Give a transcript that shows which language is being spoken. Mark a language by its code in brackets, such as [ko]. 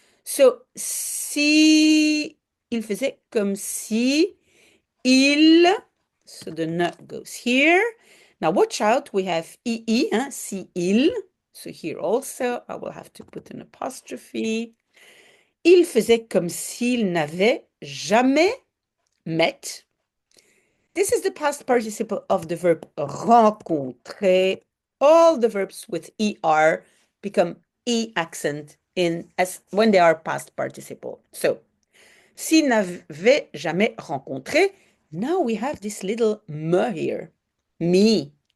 [fr] So, si il faisait comme si il, [en] so the n goes here. Now watch out, we have ii, [fr] si il. [en] So here also, I will have to put an apostrophe. [fr] Il faisait comme s'il n'avait jamais met. [en] This is the past participle of the verb rencontrer. All the verbs with er become e accent in as when they are past participle. So, [fr] s'il n'avait jamais rencontré, [en] now we have this little me here. Me.